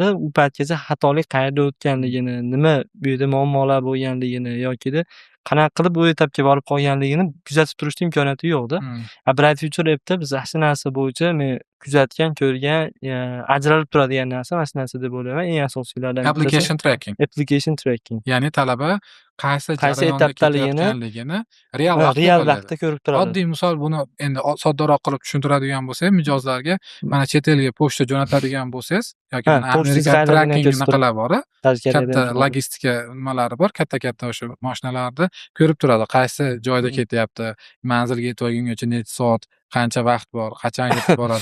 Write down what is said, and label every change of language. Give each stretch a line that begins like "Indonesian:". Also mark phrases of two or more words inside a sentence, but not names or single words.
Uzbek: U paytgacha xatolik qayerda o'tganligini, nima bu yerda muammolar bo'lganligini yokida qanaqa qilib bu etapga borib qolganligini kuzatib turishni imkoniyati yo'qda. Bright Future app'da biz shu narsa bo'yicha men kuzatgan, ko'rgan, ajralib turadigan narsa mana shu narsa deb o'ylayman. Eng asosiylardan bittasi
English: application tracking. application tracking.
Uzbek: Ya'ni talaba qaysi jarayonda ketayotganligini real vaqtda ko'rib turadi. Oddiy misol buni endi soddaroq qilib tushuntiradigan bo'lsak, mijozlarga mana chet elga pochta jo'natadigan bo'lsangiz yoki Amerika tracking anaqalar bor, katta logistika nimalari bor, katta o'sha mashinalarda ko'rib turadi, qaysi joyda ketyapti, manzilga yetib olgungacha necha soat, qancha vaqt bor, qachon yetib boradi.